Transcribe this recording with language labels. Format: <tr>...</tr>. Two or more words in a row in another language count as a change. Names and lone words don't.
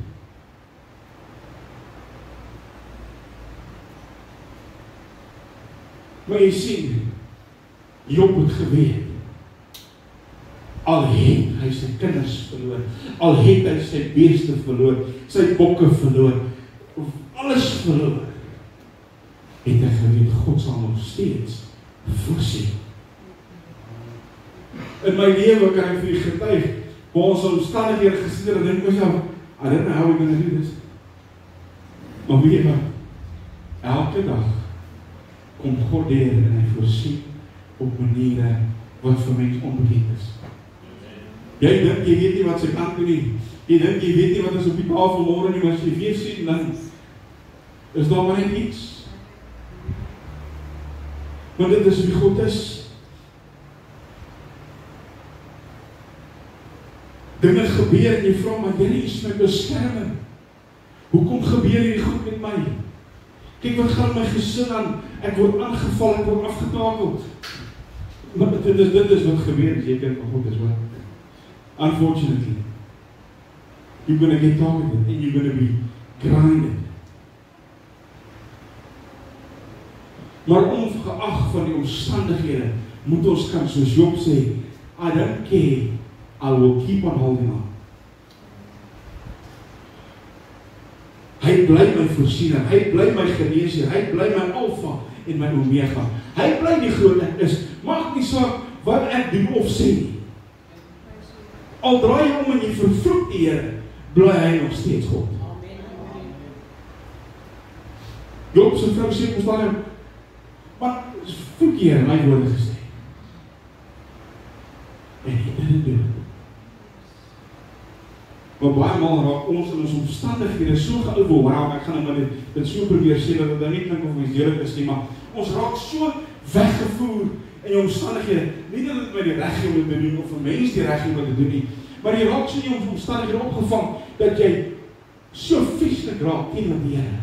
<af>Maar jy sien, Job het geweet, al het hy sy kinders verloor, al het hy sy beeste verloor, sy bokke verloor, of alles verloor, het hy geweet, God sal nog steeds voorsien. In my lewe kan ek vir u getuig, waar ons omstandighede gesien en dink myself,</af> <en>I don't know how we're going to do this.</en> <af>Maar weet jy wat? elke dag kom God deur en hy voorsien op maniere wat vir mens onbekend is. Jy dink jy weet nie wat sy kant doen nie. Jy dink jy weet nie wat is op die tafel môre nie, maar as jy weer sien, dan is daar maar net iets. Want dit is wie God is. Dinge gebeur en jy vra, maar Here is my beskerming. Hoekom gebeur hierdie goed met my? Kyk wat gaan my gesin aan, ek word aangeval, ek word afgetakeld. Maar dit is wat gebeur as jy kind van God is, hoor.</af> <en>Unfortunately, you're going to get targeted and you're going to be grinded.</en> <af>Maar ongeag van die omstandighede, moet ons kan soos Job sê,</af> <en>I don't care, I will keep on holding on.</en> <af>Hy bly my voorsiener, hy bly my geneesheer, hy bly my alfa en my omega. Hy bly die groot ek is, maak nie saak wat ek doen of sê nie. Al draai jy om en jy vervloek die Here, bly hy nog steeds God. Job se vrou sê ons daar, maar vloek die Here my woorde gesê. En hy</af> <en>didn't do it.</en> <af>Maar baie maal raak ons in ons omstandighede so geoverwhelmed, ek gaan nou dit so probeer sê, dat dit nou nie klink of ons deurlik is nie, maar ons raak so weggevoer in jou omstandighede, nie dat dit my die reg om dit te doen, of vir mens die reg om dit te doen nie, maar jy raak so in jou omstandighede opgevang, dat jy so vieslik raak teenoor die Here.</af>